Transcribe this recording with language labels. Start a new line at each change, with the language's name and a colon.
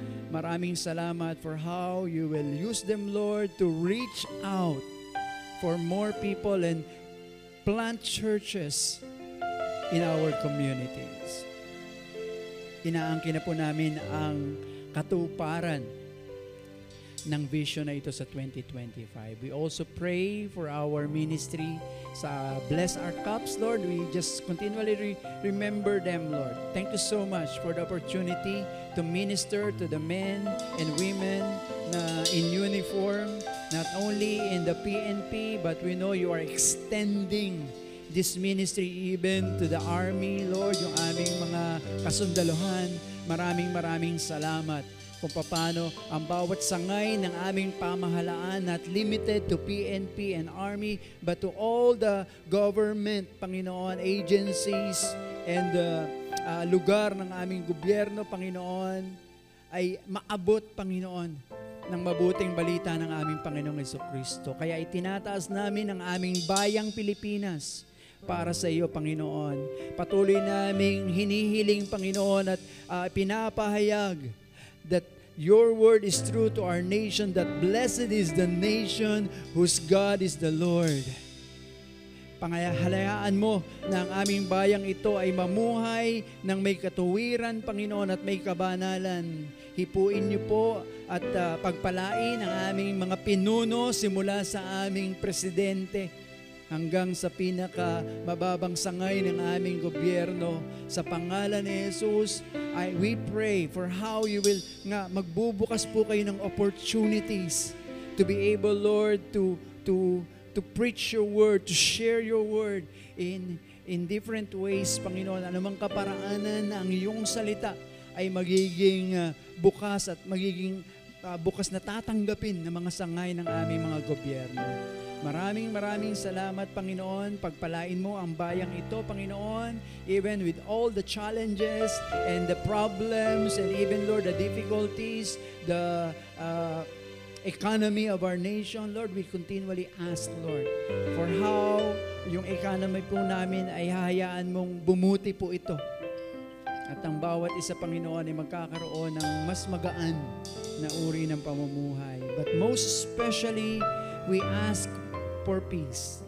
Filipino: Maraming salamat
English: for how you will use them, Lord, to reach out for more people and plant churches in our communities.
Filipino: Inaangkin na po namin ang katuparan ng vision na ito sa 2025.
English: We also pray for our ministry sa Bless Our Cups, Lord. We just continually remember them, Lord. Thank you so much for the opportunity to minister to the men and women na in uniform, not only in the PNP, but we know you are extending this ministry even to the army, Lord,
Filipino: yung aming mga kasundaluhan. Maraming salamat kung paano ang bawat sangay ng aming pamahalaan,
English: not limited to PNP and Army, but to all the government,
Filipino: Panginoon, agencies, and lugar ng aming gobyerno, Panginoon, ay maabot, Panginoon, ng mabuting balita ng aming Panginoong Jesucristo. Kaya itinataas namin ang aming bayang Pilipinas para sa iyo, Panginoon. Patuloy naming hinihiling, Panginoon, at pinapahayag
English: that your word is true to our nation, that blessed is the nation whose God is the Lord.
Filipino: Pangahalayaan mo na ang aming bayang ito ay mamuhay ng may katuwiran, Panginoon, at may kabanalan. Hipuin niyo po at pagpalain ang aming mga pinuno simula sa aming presidente hanggang sa pinaka mababang sangay ng aming gobyerno. Sa pangalan ni Jesus,
English: we pray for how you will
Filipino: magbubukas po kayo ng
English: opportunities to be able, Lord, to preach your word, to share your word in different ways, Panginoon.
Filipino: Anumang kaparaanan na ang iyong salita ay magiging bukas at magiging bukas na tatanggapin ng mga sangay ng aming mga gobyerno. Maraming salamat, Panginoon. Pagpalain mo ang bayang ito,
English: Panginoon, even with all the challenges and the problems and even, Lord, the difficulties, the economy of our nation.
Filipino: Lord,
English: we continually ask, Lord, for how
Filipino: yung economy po namin ay hahayaan mong bumuti po ito. At ang bawat isa, Panginoon, ay magkakaroon ng mas magaan na uri ng pamumuhay.
English: But most especially, we ask for peace.